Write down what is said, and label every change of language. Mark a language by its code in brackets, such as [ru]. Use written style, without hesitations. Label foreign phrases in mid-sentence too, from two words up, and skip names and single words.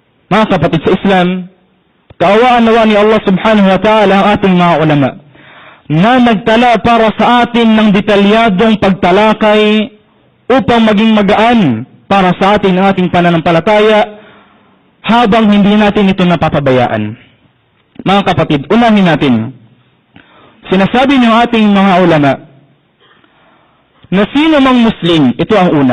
[tl] Mga kapatid sa Islam, kaawaan nawa ni Allah [ar] سبحانه وتعالى [tl] ang ating mga ulama na nagtala para sa atin ng detalyadong pagtalakay upang maging magaan para sa atin ang ating pananampalataya habang hindi natin ito napapabayaan. Mga kapatid, unahin natin. Sinasabi ng ating mga ulama na sino mang Muslim, ito ang una.